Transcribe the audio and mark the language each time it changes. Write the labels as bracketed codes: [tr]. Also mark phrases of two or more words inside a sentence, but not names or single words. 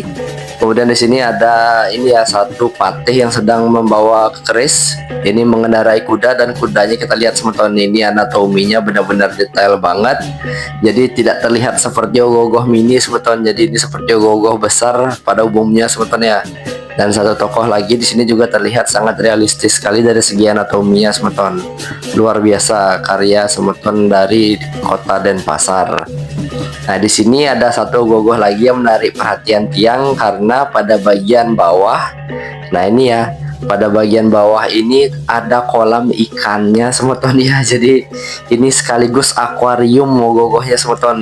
[id] Kemudian di sini ada ini ya, satu patih yang sedang membawa keris, ini mengendarai kuda, dan kudanya kita lihat semeton, ini anatominya benar-benar detail banget. Jadi tidak terlihat seperti ogoh-ogoh mini semeton, jadi ini seperti ogoh-ogoh besar pada umumnya semeton ya. Dan satu tokoh lagi di sini juga terlihat sangat realistis sekali dari segi anatominya semeton. Luar biasa karya semeton dari kota Denpasar. Nah, di sini ada satu gogoh lagi yang menarik perhatian tiang, karena pada bagian bawah, nah ini ya, pada bagian bawah ini ada kolam ikannya semeton ya. Jadi ini sekaligus akuarium gogohnya semeton.